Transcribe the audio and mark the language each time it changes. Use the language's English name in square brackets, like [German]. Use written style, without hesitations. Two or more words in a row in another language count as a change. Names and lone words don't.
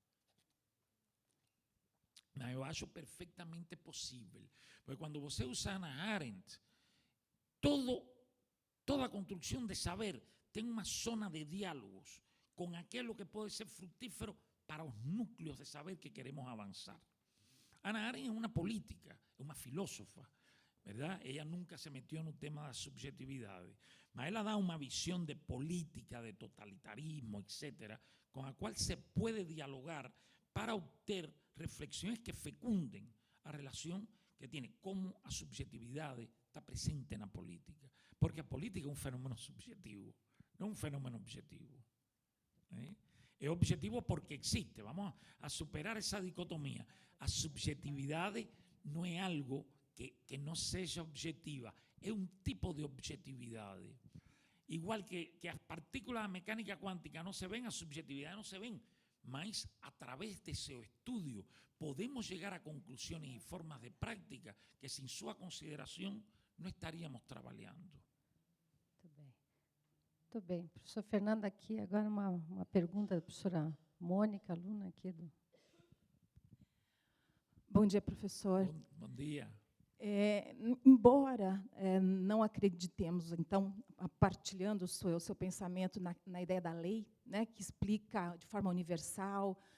[Portuguese] Mas eu acho perfeitamente possível, porque quando você usa Hannah Arendt, toda a construção de saber tem uma zona de diálogos com aquilo que pode ser frutífero para os núcleos de saber que queremos avançar. Hannah Arendt é uma política, é uma filósofa, ¿verdad? [Spanish] Ella nunca se metió [Portuguese] no tema da subjetividade, mas ela dá uma visão de política, de totalitarismo, etc., com a qual se pode dialogar para obter [Spanish] reflexiones que fecunden a relación que tiene como [Portuguese] a subjetividade está presente na política. Porque a política é um fenômeno subjetivo, não um fenômeno objetivo. É objetivo porque existe. Vamos a superar essa dicotomia. A subjetividade não é algo que não seja objetiva, é um tipo de objetividade. Igual que as partículas da mecânica quântica não se ven, a subjetividade não se ven, mas a través de seu estudio [Spanish] podemos llegar a conclusiones y formas de práctica que sin su consideración no estaríamos [Portuguese] trabalhando. Muito bem. Muito bem. Professor Fernando, aqui agora uma pergunta da professora Mônica, aluna aqui do... Bom dia, professor. Bom dia. Embora não acreditemos, então, partilhando o seu pensamento na ideia da lei, né, que explica de forma universal